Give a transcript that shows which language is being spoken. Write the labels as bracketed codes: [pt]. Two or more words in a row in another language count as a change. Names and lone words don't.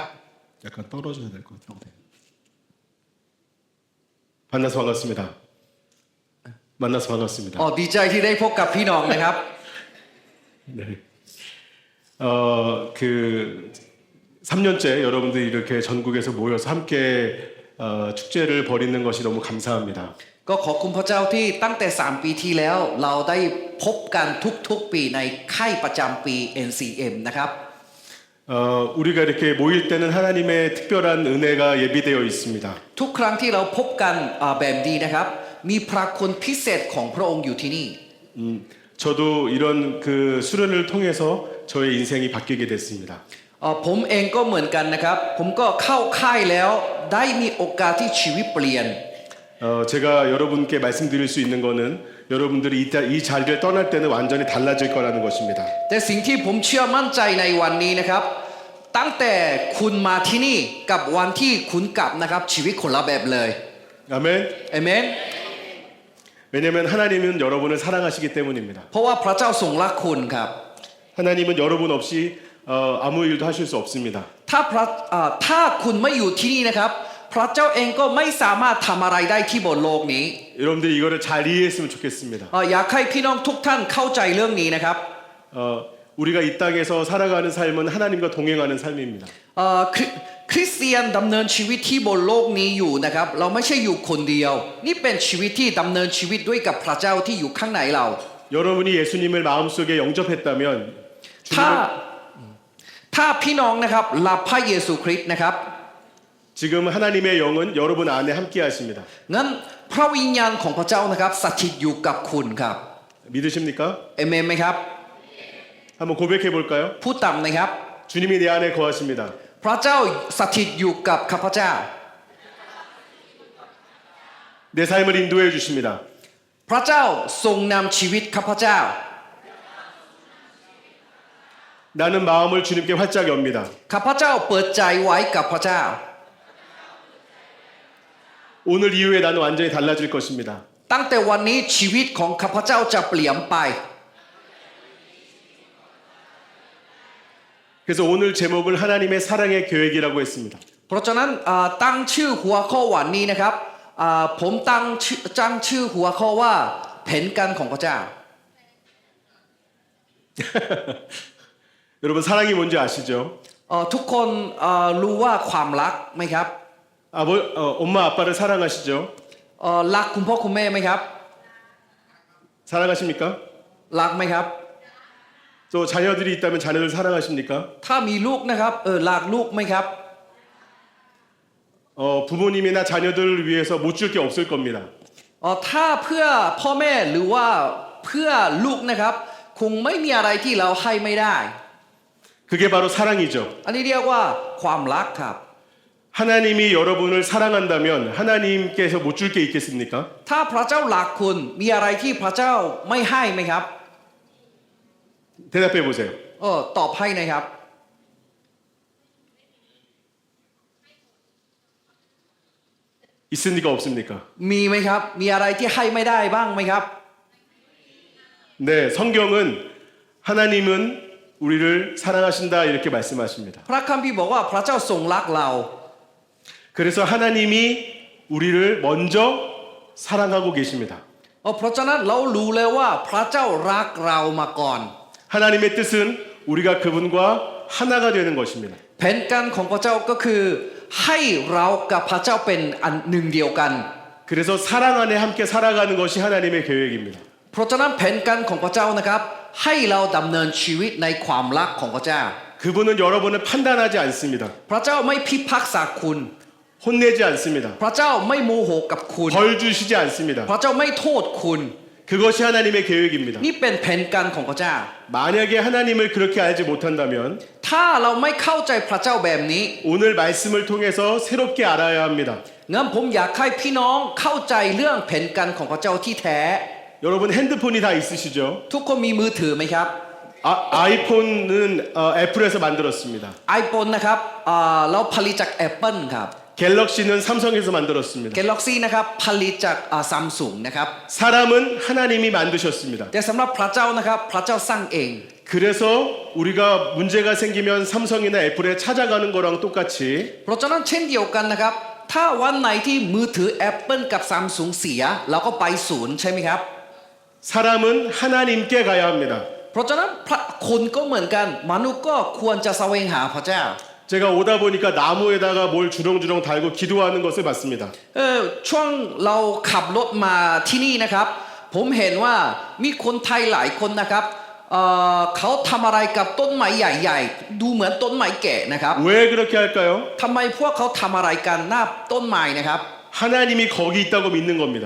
[ko] 약간 떨어져야 될 것 같은데. 만나서 반갑습니다. 만나서 반갑습니다. [th] ดีใจที่ได้พบกับพี่น้องนะครับ [ko] 네. 그 3년째 여러분들이 이렇게 전국에서 모여서 함께 축제를 벌이는 것이 너무 감사합니다. [th] ก็ขอบคุณพระเจ้าที่ตั้งแต่3ปีที่แล้วเราได้พบกันทุกๆปีในค่ายประจำปี NCM นะครับ [ko] 우리가 이렇게 모일 때는 하나님의 특별한 은혜가 예비되어 있습니다. [th] ทุกครั้งที่เราพบกันแบบนี้นะครับมีพระคุณพิเศษของพระองค์อยู่ที่นี่ [ko] 저도 이런 그 수련을 통해서 저의 인생이 바뀌게 됐습니다. [th] ผมเองก็เหมือนกันนะครับผมก็เข้าค่ายแล้วได้มีโอกาสที่ชีวิตเปลี่ยน [ko] 제가 여러분께 말씀드릴 수 있는 거는 여러분들이 이 자리를 떠날 때는 완전히 달라질 거라는 것입니다. [th] แต่สิ่งที่ผมเชื่อมั่นใจในวันนี้นะครับตั้งแต่คุณมาที่นี่กับวันที่คุณกลับนะครับชีวิตคนละแบบเลย [ko] 아멘. [th] เอเมน [ko] 왜냐하면 하나님은 여러분을 사랑하시기 때문입니다. [th] เพราะว่าพระเจ้าทรงรักคุณครับ [ko] 하나님은 여러분 없이 아무 일도 하실 수 없습니다. [th] ถ้าคุณไม่อยู่ที่นี่นะครับพระเจ้าเองก็ไม่สามารถทำอะไรได้ที่บนโลกนี้ [ko] 여러분들 이거를 잘 이해했으면 좋겠습니다. [th] อยากให้พี่น้องทุกท่านเข้าใจเรื่องนี้นะครับ [ko] 우리가 이 땅에서 살아가는 삶은 하나님과 동행하는 삶입니다. [th] คริสเตียนดำเนินชีวิตที่บนโลกนี้อยู่นะครับเราไม่ใช่อยู่คนเดียวนี่เป็นชีวิตที่ดำเนินชีวิตด้วยกับพระเจ้าที่อยู่ข้างในเรา [ko] 여러분이 예수님을 마음속에 영접했다면 [th] ถ้าพี่น้องนะครับรับพระเยซูคริสต์นะครับ [ko] 지금 하나님의 영은 여러분 안에 함께 하십니다. [th] งั้นพระวิญญาณของพระเจ้านะครับสถิตอยู่กับคุณครับ [ko] 믿으십니까? [th] เอเมนไหมครับ [ko] 한번 고백해 볼까요? [th] พูดตามนะครับ [ko] 주님이 내 안에 거하십니다. [th] พระเจ้าสถิตอยู่กับข้าพเจ้า [ko] 내 삶을 인도해 주십니다. [th] พระเจ้าทรงนำชีวิตข้าพเจ้า [ko] 나는 마음을 주님께 활짝 엽니다. [th] ข้าพเจ้าเปิดใจไว้กับพระเจ้า [ko] 오늘 이후에 나는 완전히 달라질 것입니다. [th] ตั้งแต่วันนี้ชีวิตของข้าพเจ้าจะเปลี่ยนไป [ko] 그래서 오늘 제목을 하나님의 사랑의 계획이라고 했습니다. [th] เพราะฉะนั้นตั้งชื่อหัวข้อวันนี้นะครับผมตั้งชื่อหัวข้อว่าแผนการของพระเจ้า [ko] 여러분 사랑이 뭔지 아시죠? [th] ทุกคนรู้ว่าความรักไหมครับ [ko] 엄마 아빠를 사랑하시죠? [th] รักคุณพ่อคุณแม่ไหมครับ [ko] 사랑하십니까? [th] รักไหมครับ [ko] 또 자녀들이 있다면 자녀들 사랑하십니까? [th] ถ้ามีลูกนะครับรักลูกไหมครับ [ko] 부모님이나 자녀들을 위해서 못 줄 게 없을 겁니다. [th] ถ้าเพื่อพ่อแม่หรือว่าเพื่อลูกนะครับคงไม่มีอะไรที่เราให้ไม่ได้ [ko] 그게 바로 사랑이죠. [th] อันนี้เรียกว่าความรักครับ [ko] 하나님이 여러분을 사랑한다면 하나님께서 못 줄 게 있겠습니까? [th] ถ้าพระเจ้ารักคุณมีอะไรที่พระเจ้าไม่ให้ไหมครับ [ko] 대답해 보세요. [th] ตอบให้นะครับ [ko] 있습니까 없습니까? [th] มีไหมครับ มีอะไรที่ให้ไม่ได้บ้างไหมครับ [ko] 네, 성경은 하나님은 우리를 사랑하신다 이렇게 말씀하십니다. [th] พระคัมภีร์บอกว่าพระเจ้าทรงรักเรา [ko] 그래서 하나님이 우리를 먼저 사랑하고 계십니다. [th] เพราะฉะนั้นเรารู้แล้วว่าพระเจ้ารักเรามาก่อน [ko] 하나님의 뜻은 우리가 그분과 하나가 되는 것입니다. [th] แผนการของพระเจ้าก็คือให้เรากับพระเจ้าเป็นอันหนึ่งเดียวกัน [ko] 그래서 사랑 안에 함께 살아가는 것이 하나님의 계획입니다. [th] เพราะฉะนั้นแผนการของพระเจ้านะครับให้เราดำเนินชีวิตในความรักของพระเจ้า [ko] 그분은 여러분을 판단하지 않습니다. [th] พระเจ้าไม่พิพากษาคุณ [ko] 혼내지 않습니다. [th] พระเจ้าไม่โมโหกับคุณ [ko] 벌 주시지 않습니다. [th] พระเจ้าไม่โทษคุณ [ko] 그것이 하나님의 계획입니다. [th] นี่เป็นแผนการของพระเจ้า [ko] 만약에 하나님을 그렇게 알지 못한다면 [th] ถ้าเราไม่เข้าใจพระเจ้าแบบนี้ [ko] 오늘 말씀을 통해서 새롭게 알아야 합니다. [th] งั้นผมอยากให้พี่น้องเข้าใจเรื่องแผนการของพระเจ้าที่แท้ [ko] 여러분 핸드폰이 다 있으시죠? [th] ทุกคนมีมือถือไหมครับ [ko] 아이폰은 애플에서 만들었습니다. [th] iPhone นะครับเราผลิตจาก Apple ครับ [ko] 갤럭시는 삼성에서 만들었습니다. [th] Galaxy นะครับผลิตจากSamsung นะครับ [ko] 사람은 하나님이 만드셨습니다. [th] แต่สำหรับพระเจ้านะครับพระเจ้าสร้างเอง [ko] 그래서 우리가 문제가 생기면 삼성이나 애플에 찾아가는 거랑 똑같이 [th] เพราะฉะนั้นเช่นเดียวกันนะครับ ถ้าวันไหนที่มือถือ Apple กับ Samsung เสียเราก็ไปศูนย์ใช่ไหมครับ [ko] 사람은 하나님께 가야 합니다. [th] เพราะฉะนั้นคนก็เหมือนกันมนุษย์ก็ควรจะแสวงหาพระเจ้า [ko] 제가 오다 보니까 나무에다가 뭘 주렁주렁 달고 기도하는 것을 봤습니다. [th] ช่วงเราขับรถมาที่นี่นะครับ ผมเห็นว่ามีคนไทยหลายคนนะครับเขาทำอะไรกับต้นไม้ใหญ่ๆ ดูเหมือนต้นไม้แก่นะครับ [ko] 왜 그렇게 할까요? [th] ทำไมพวกเขาทำอะไรกันหน้าต้นไม้นะครับ [ko] 하나님이 거기 있다고 믿는 겁니다.